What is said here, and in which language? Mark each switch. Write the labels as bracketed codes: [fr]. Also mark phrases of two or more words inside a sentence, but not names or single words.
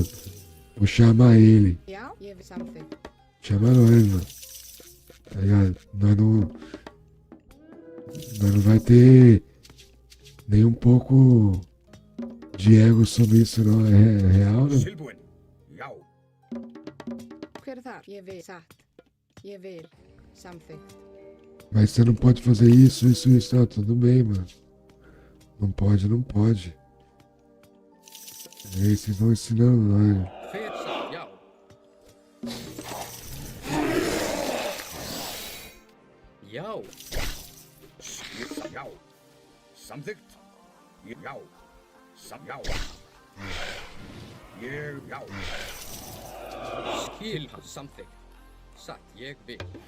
[pt] Vou chamar ele. Chama nós, mano. Tá ligado? Nós não vai ter nem um pouco de ego sobre isso, não. É real, né? [is] Hver er þar? Ég vil. Satt. Ég vil. Samþykkt. [pt] Mas você não pode fazer isso. Ah, tudo bem, mano. Não pode. E aí, vocês vão ensinando nós. [is] Já. Já. Samþykkt. Já. Já. Ég, já. Skil samþykkt. Satt, ég vil.